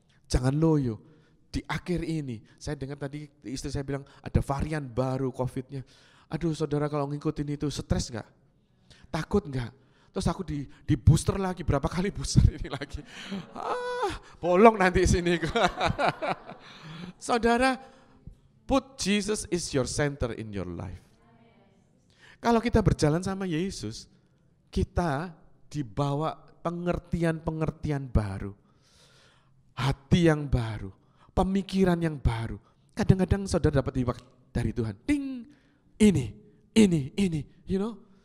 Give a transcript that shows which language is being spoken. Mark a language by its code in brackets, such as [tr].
[id] Jangan loyo. Di akhir ini, saya dengar tadi istri saya bilang ada varian baru COVID-nya. Aduh saudara kalau ngikutin itu stres gak? Takut gak? Terus aku di booster lagi, berapa kali booster ini lagi. Bolong nanti sini. Saudara, [en] put Jesus is your center in your life. [id] Kalau kita berjalan sama Yesus, kita dibawa pengertian-pengertian baru, hati yang baru, pemikiran yang baru. Kadang-kadang saudara dapat feedback dari Tuhan, ding, ini, [en] you know.